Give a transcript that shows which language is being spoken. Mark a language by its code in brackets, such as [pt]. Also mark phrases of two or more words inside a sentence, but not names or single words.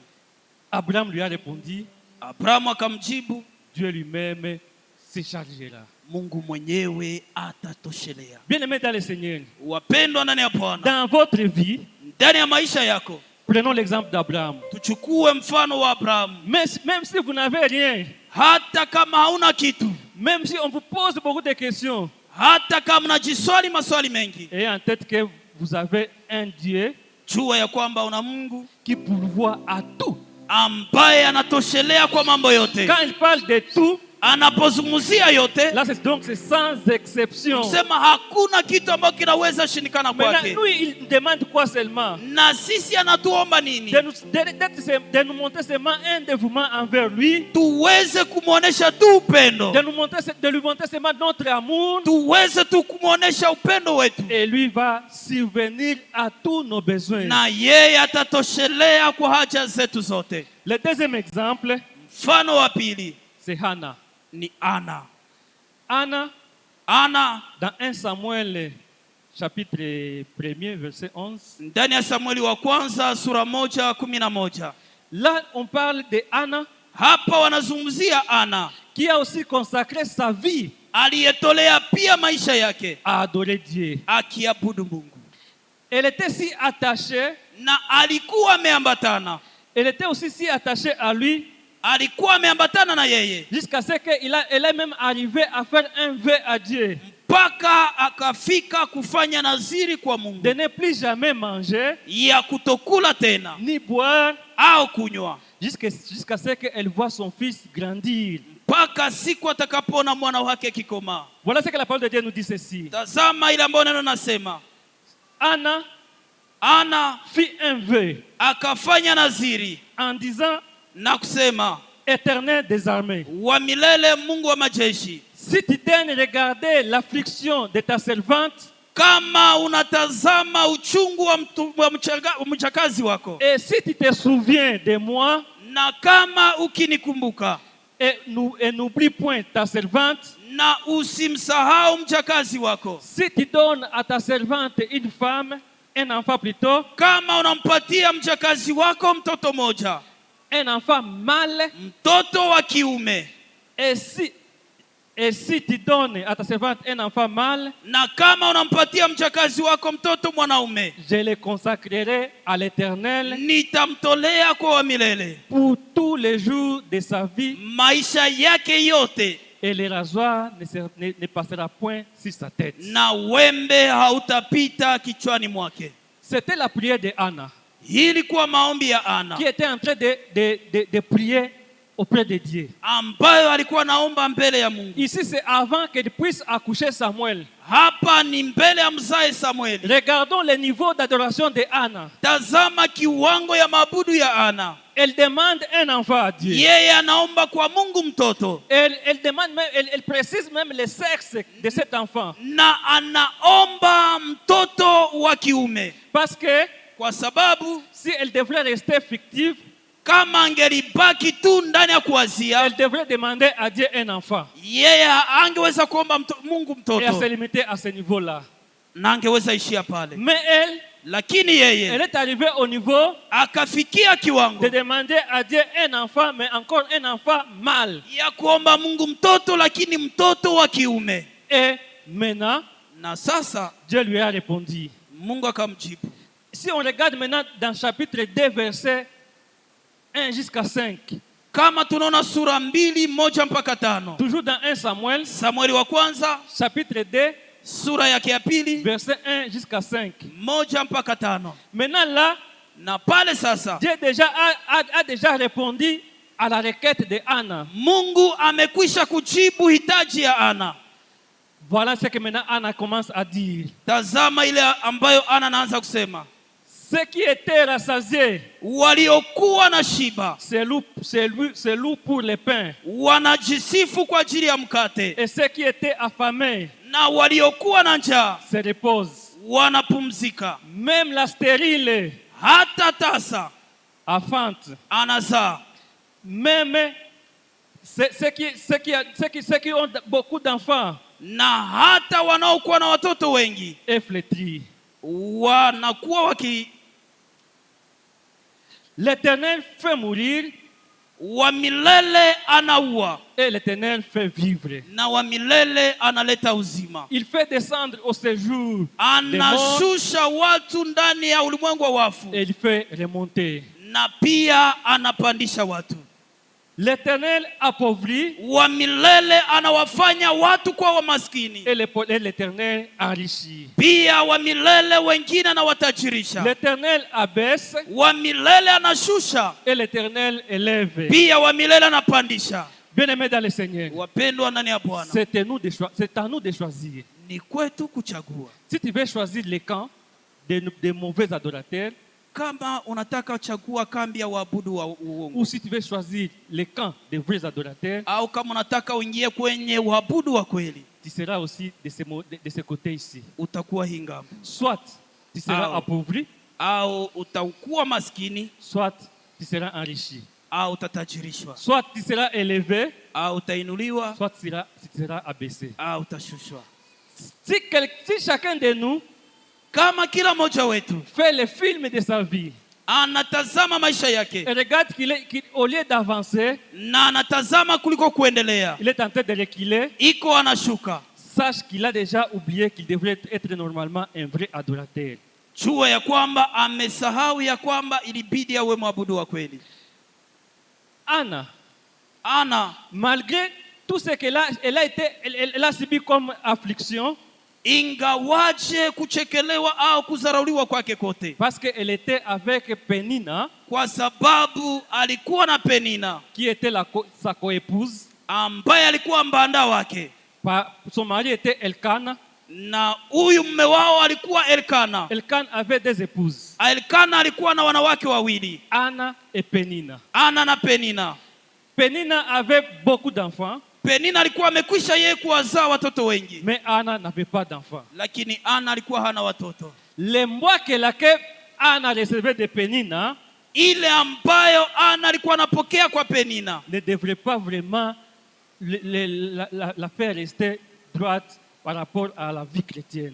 [fr] Abraham lui a répondu, [sw] Abrahamu akamjibu, [fr] Dieu lui-même se chargera. [sw] Mungu mwenyewe atatoshelea. [fr] Bien-aimés dans le Seigneur, [sw] Wapendwa ndani ya Bwana, [fr] dans votre vie, [sw] ndani ya maisha yako, [fr] prenons l'exemple d'Abraham. [sw] tuchukue mfano wa Abrahamu. [fr] Même si vous n'avez rien, [sw] Hata kama hauna kitu, [fr] même si on vous pose beaucoup de questions, [sw] hata kama unajiswali maswali mengi, [fr] ayez en tête que vous avez un Dieu [sw] jua ya kwamba una Mungu [fr] qui pourvoit à tout. [sw] ambaye anatoshelea kwa mambo yote. [fr] Quand il parle de tout, [sw] Anapozungumzia yote, [fr] là c'est sans exception. [sw] sema hakuna kitu ambacho kinaweza shindikana [fr] Maintenant, [sw] kwake. [fr] lui, il demande quoi seulement? [sw] Na sisi anatuomba nini? [fr] De nous montrer seulement un dévouement envers lui, [sw] Tuweze kumuonesha tu upendo, [fr] de lui montrer seulement notre amour, [sw] tuweze tu kumuonesha upendo wetu, [fr] et lui va subvenir à tous nos besoins. [sw] na yeye atatoshelea kwa haja zetu zote. [fr] Le deuxième exemple, [sw] Mfano wa pili [fr] c'est Hannah. [sw] ni Ana. [fr] Anna, Dans dans 1 Samuel chapitre 1er verset 11, [sw] ndani ya Samueli wa kwanza sura 1:11, [fr] là on parle de Anna [sw] hapa wanazungumzia Ana [fr] qui a aussi consacré sa vie [sw] aliyetolea pia maisha yake [fr] à adorer Dieu. [sw] akiabudu Mungu, [fr] Elle était si attachée, [sw] na alikuwa ameambatana, [fr] elle était aussi si attachée à lui, [sw] alikuwa ameambatana na yeye [fr] jusqu'à ce qu'elle est même arrivé à faire un vœu à Dieu. [sw] mpaka akafika kufanya naziri kwa Mungu [fr] de ne plus jamais manger [sw] ya kutokula tena [fr] ni boire [sw] au kunywa [fr] jusqu'à ce qu'elle voit son fils grandir. [sw] mpaka siku atakapoona mwana wake kikomaa. [fr] Voilà ce que la parole de Dieu nous dit ceci. [sw] Tazama ile ambayo neno nasema, [fr] Anna fit un vœu [sw] akafanya naziri [fr] en disant, [sw] na kusema, [fr] Éternel des armées, [sw] wa milele, Mungu wa majeshi, [fr] si tu daignes regarder l'affliction de ta servante, [sw] kama unatazama uchungu wa mchakazi wako, [fr] et si tu te souviens de moi, [sw] na kama ukinikumbuka, [fr] et n'oublie point ta servante, [sw] na usimsahau mchakazi wako, [fr] si tu donnes à ta servante une femme, un enfant plutôt, [sw] kama unampatia mchakazi wako mtoto moja, [fr] un enfant mâle, [sw] mtoto wa kiume, [fr] et si tu donnes à ta servante un enfant mâle, [sw] na kama unampatia mchakazi wako mtoto mwanaume, [fr] je le consacrerai à l'Éternel [sw] nitamtolea kwa wa milele [fr] pour tous les jours de sa vie, [sw] maisha yake yote, [fr] et le rasoir ne passera point sur sa tête. [sw] na wembe hautapita kichwani mwake. [fr] C'était la prière de Anna, [sw] Hii ilikuwa maombi ya Ana [fr] qui était en train de prier auprès de Dieu. [sw] ambayo alikuwa naomba mbele ya Mungu. [fr] Ici, c'est avant qu'elle puisse accoucher Samuel. [sw] Hapa ni mbele ya mzae Samueli. [fr] Regardons le niveau d'adoration de Anna. [sw] Tazama kiwango ya maabudu ya Ana. [fr] Elle demande un enfant à Dieu. [sw] Yeye anaomba kwa Mungu mtoto, [fr] Elle demande même, elle précise même le sexe de cet enfant. [sw] na anaomba mtoto wa kiume, [fr] Parce que [sw] kwa sababu [fr] si elle devrait rester fictive, [sw] kama angelibaki tu ndani ya kuwazia, [fr] elle devrait demander à Dieu un enfant. [sw] yeye angeweza kuomba Mungu [fr] Et à se [sw] mtoto [fr] limiter à ce niveau-là. [sw] na angeweza ishia pale, [fr] Mais elle [sw] lakini yeye [fr] est arrivée au niveau [sw] akafikia kiwango [fr] de demander à Dieu un enfant, mais encore un enfant mâle. [sw] ya kuomba Mungu mtoto, lakini mtoto wa kiume. [fr] Et maintenant, [sw] Na sasa [fr] Dieu lui a répondu. [sw] Mungu akamjibu. [fr] Si on regarde maintenant dans chapitre 2, verset 1 jusqu'à 5, [sw] Kama tunaona sura 2:1-5, [fr] toujours dans 1 Samuel, [sw] Samueli wa kwanza [fr] chapitre 2, [sw] sura yake ya pili [fr] verset 1 jusqu'à 5. [sw] 1-5. [fr] Maintenant là, [sw] Na pale sasa [fr] Dieu a déjà répondu à la requête de Anna. [sw] Mungu amekwisha kujibu hitaji ya Ana. [fr] Voilà ce que maintenant Anna commence à dire. [sw] Tazama ile ambayo Ana anaanza kusema, [fr] Ceux qui étaient rassasiés, [sw] waliokuwa na shiba [fr] c'est loup pour le pain. [sw] wanajisifu kwa ajili ya mkate, [fr] Et ceux qui étaient affamés [sw] na waliokuwa na njaa [fr] se reposent. [sw] wanapumzika. [fr] Même la stérile [sw] Hata tasa [fr] affante. [sw] anazaa, [fr] Même ceux qui ont beaucoup d'enfants [sw] na hata wanaokuwa na watoto wengi [fr] est flétri. [sw] wanakuwa [fr] L'Éternel fait mourir [sw] wa milele anaua, [fr] et l'Éternel fait vivre. [sw] na wa milele analeta uzima. [fr] Il fait descendre au séjour des morts [sw] Anashusha watu ndani ya ulimwengu wa wafu, [fr] et il fait remonter. [sw] na pia anapandisha watu. [fr] L'Éternel appauvrit [sw] Wa milele anawafanya watu kwa wamaskini, [fr] et l'Éternel enrichit. [sw] pia wa milele wengine anawatajirisha. [fr] L'Éternel abaisse [sw] Wa milele anashusha, [fr] et l'Éternel élève. [sw] pia wa milele anapandisha. [fr] Bien-aimés dans le Seigneur, [sw] Wapendwa ndani ya Bwana, [fr] c'est à nous de choisir. [sw] ni kwetu kuchagua. [fr] Si tu veux choisir les camps des mauvais adorateurs, [sw] Kama unataka chagua kambi ya waabudu wa uongo, [fr] ou si tu veux choisir les camps des vrais adorateurs, [sw] au kama unataka uingie kwenye waabudu wa kweli, [fr] tu seras aussi de ce côté ici. [sw] utakuwa hii ngambo, [fr] Soit tu seras Ah. appauvri, [sw] au utakuwa maskini, [fr] soit tu seras enrichi. [sw] au utatajirishwa, [fr] Soit tu seras élevé, [sw] au utainuliwa, [fr] soit tu seras abaissé. [sw] au utashushwa. [fr] Si chacun de nous [sw] Kama kila mmoja wetu [fr] fait le film de sa vie [sw] anatazama maisha yake [fr] et regarde qu'au lieu d'avancer, [sw] na anatazama kuliko kuendelea, [fr] il est en train de reculer, [sw] iko anashuka, [fr] sache qu'il a déjà oublié qu'il devrait être normalement un vrai adorateur. [sw] jua ya kwamba amesahau ya kwamba ilibidi awe mwabudu wa kweli. [fr] Anna, [sw] Ana, [fr] malgré tout ce qu'elle a subi comme affliction, [sw] ingawaje kuchekelewa au kudharauliwa kwake kote, [fr] parce qu'elle était avec Pénina, [sw] kwa sababu alikuwa na Penina [fr] qui était sa coépouse. [sw] ambaye alikuwa mbanda wake, [fr] Son mari était Elkana. [sw] na huyu mume wao alikuwa Elkana. [fr] Elkana avait des épouses, [sw] Elkana alikuwa na wanawake wawili, [fr] Anna et Pénina. [sw] Ana na Penina. [fr] Pénina avait beaucoup d'enfants, [sw] Penina alikuwa amekwisha yeye kuwazaa watoto wengi, [fr] mais Anna n'avait pas d'enfants. [sw] lakini Ana alikuwa hana watoto. [fr] Les mois que Anna recevait de Pénina [sw] Ile ambayo Ana alikuwa anapokea kwa Penina [fr] ne devrait pas vraiment la faire rester droite par rapport à la vie chrétienne.